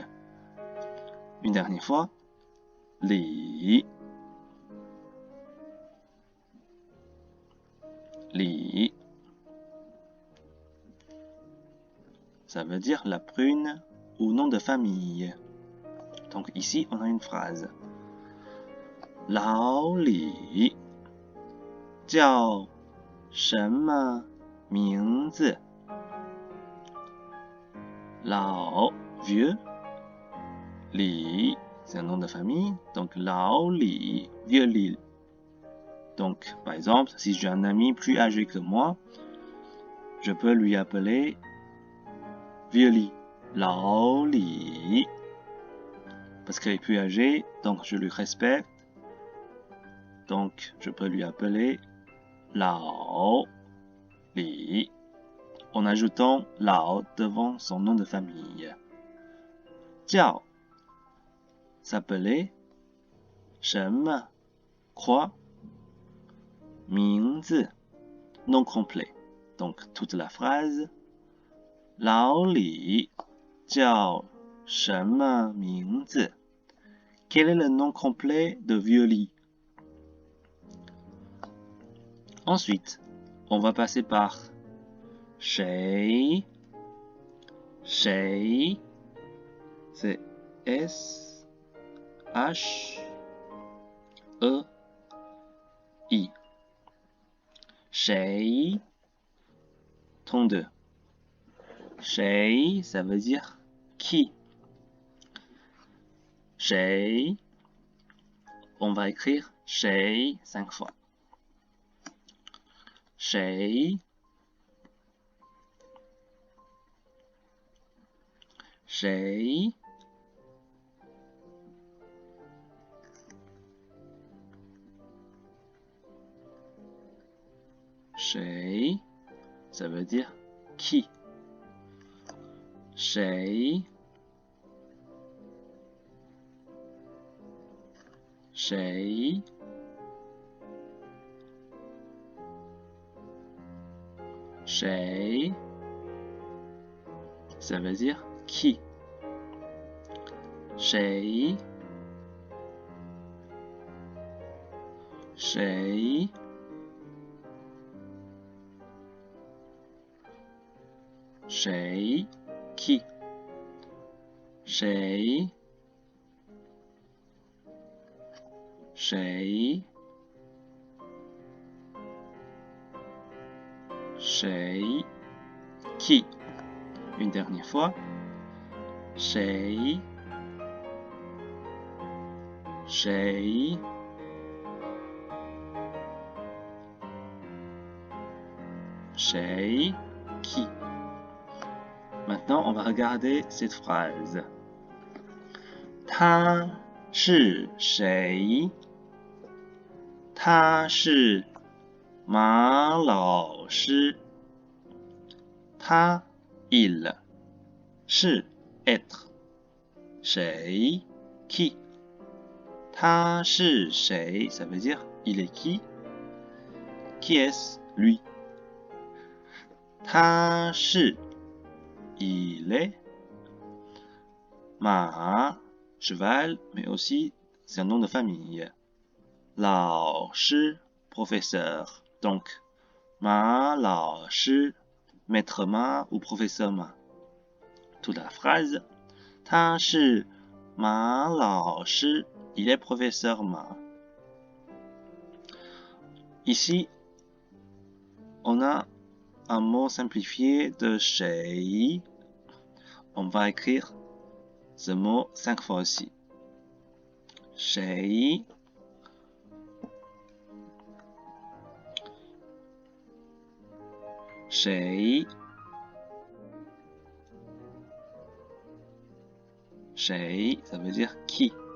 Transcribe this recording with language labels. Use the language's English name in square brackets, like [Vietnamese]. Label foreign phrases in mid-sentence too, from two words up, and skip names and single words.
[French] Une dernière fois. Li, li. Ça veut dire la prune ou nom de famille. Donc ici, on a une phrase. [Chinese] Lao Li 叫什么名字 Lao, [French] vieux. Li, c'est un nom de famille. Donc Lao Li, vieux Li. Donc, par exemple, si j'ai un ami plus âgé que moi, je peux lui appeler vieux Li. Lao Li. Parce qu'il est plus âgé, donc je lui respecte. Donc, je peux lui appeler Lao Li en ajoutant Lao devant son nom de famille. Jiao s'appelait 什么 quoi 名字 nom complet. Donc, toute la phrase [Chinese] 老李叫什么名字 [French] Quel est le nom complet de vieux Li? Ensuite, on va passer par 谁谁 c'est S H E I 谁 32 谁 ça veut dire qui 谁 on va écrire 谁 5 fois 谁 [Chinese] 谁 谁 [French] ça veut dire qui [Chinese] 谁 谁 谁 [French] ça veut dire qui 谁 [Chinese] 谁 谁 qui 谁 谁 [French] 谁 qui une dernière fois [Chinese] 谁 谁 谁 [French] qui Maintenant, on va regarder cette phrase. [Chinese] 他是谁？他是马老师。 [French] 他 il 是 être 谁 qui [Chinese] 他是谁 [French] ça veut dire il est qui est-ce lui [Chinese] 他是 [French] il est ma cheval mais aussi c'est un nom de famille 老师 professeur donc ma 老师 maître ma ou professeur ma toute la phrase [Chinese] 他是马老师 [French] il est professeur ma ici on a un mot simplifié de谁. On va écrire ce mot 5 fois aussi. [Chinese] 谁 谁 谁 [French] ça veut dire qui.